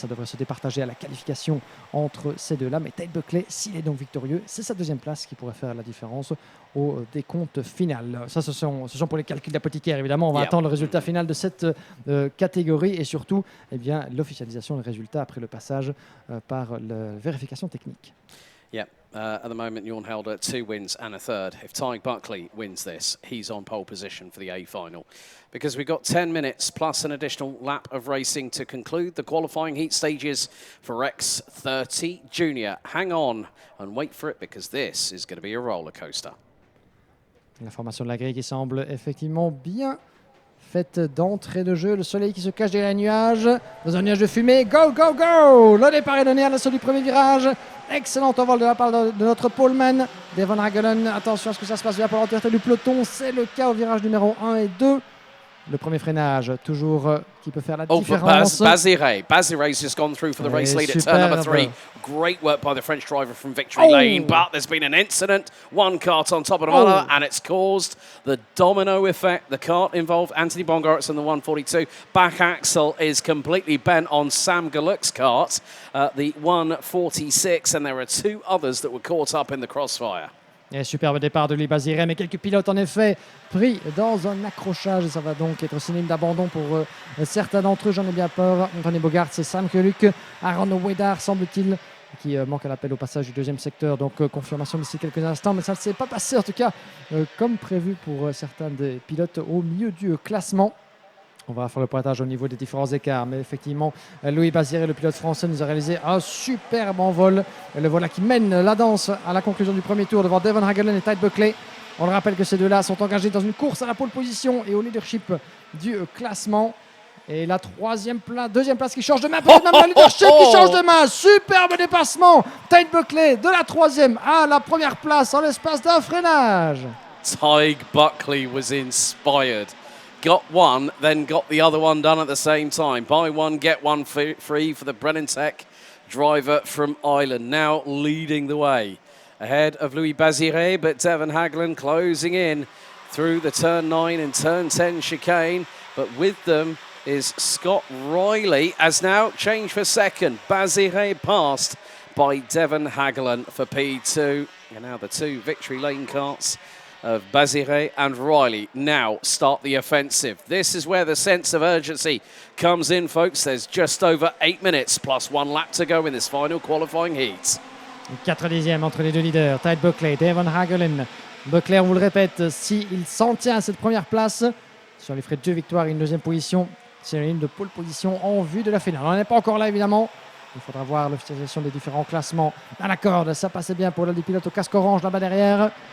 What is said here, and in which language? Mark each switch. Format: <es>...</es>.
<fr>Ça devrait se départager à la qualification entre ces deux-là. Mais Tide Buckley, s'il est donc victorieux, c'est sa deuxième place qui pourrait faire la différence au décompte final. Ça, ce sont pour les calculs d'apothicaire, évidemment. On va attendre le résultat final de cette catégorie et surtout l'officialisation des résultats après le passage par la vérification technique.</fr> <en>Yeah. At the moment, Jorn Helder 2 wins and a third. If Tide Buckley wins this, he's on pole position for the A final. Because we've got 10 minutes plus an additional lap of racing to conclude the qualifying heat stages for X30 Junior. Hang on and wait for it because this is going to be a roller coaster.</en> <fr>La formation de la grille qui semble effectivement bien faite d'entrée de jeu. Le soleil qui se cache derrière les nuages. Dans un nuage de fumée.</fr> <en>Go, go, go!</en> <fr>Le départ est donné à l'assaut du premier virage. Excellent envol de la part de notre poleman, Devon Hagelen. Attention à ce que ça se passe de la part du peloton. C'est le cas au virage numéro 1 et 2. Le premier freinage, toujours qui peut faire la différence.</fr> <en>Bazire's just gone through for the race lead at turn number 3. Great work by the French driver from Victory Lane, but there's been an incident. One kart on top of another, and it's caused the domino effect. The kart involved Anthony Bongartz in the 142. Back axle is completely bent on Sam Galuk's kart, the 146, and there are 2 others that were caught up in the crossfire.</en> <fr>Et superbe départ de Louis Baziré, mais quelques pilotes en effet pris dans un accrochage. Et ça va donc être synonyme d'abandon pour certains d'entre eux, j'en ai bien peur. Anthony Bogarts et Sam Keluc. Aaron Wedar, semble-t-il, qui manque à l'appel au passage du deuxième secteur. Donc confirmation d'ici quelques instants, mais ça ne s'est pas passé en tout cas comme prévu pour certains des pilotes au milieu du classement. On va faire le pointage au niveau des différents écarts, mais effectivement, Louis Baziré, le pilote français, nous a réalisé un superbe envol. Le voilà qui mène la danse à la conclusion du premier tour devant Devon Hagelen et Tide Buckley. On le rappelle que ces deux-là sont engagés dans une course à la pole position et au leadership du classement. Et la deuxième place qui change de main, peut-être même le leadership qui change de main. Superbe dépassement. Tide Buckley de la 3e à la première place en l'espace d'un freinage.</fr> <en>Tide Buckley was inspired. Got one, then got the other one done at the same time. Buy one, get one free for the Brennan Tech driver from Ireland. Now leading the way ahead of Louis Baziré, but Devon Hagelen closing in through the turn 9 and turn 10 chicane. But with them is Scott Riley, as now changed for second. Baziré passed by Devon Hagelen for P2. And now the 2 Victory Lane karts of Baziré and Riley now start the offensive. This is where the sense of urgency comes in, folks. There's just over 8 minutes plus 1 lap to go in this final qualifying heat.</en> <fr>4 dixièmes entre les deux leaders, Tide Buckley, Devon Hagelen. Buckley, on vous le répète, s'il s'en tient à cette première place, sur les frais de 2 victoires et une deuxième position, c'est une ligne de pole position en vue de la finale. On n'en est pas encore là, évidemment. Il faudra voir l'officialisation des différents classements à la corde. Ça passait bien pour l'un des pilotes au casque orange là-bas derrière.</fr>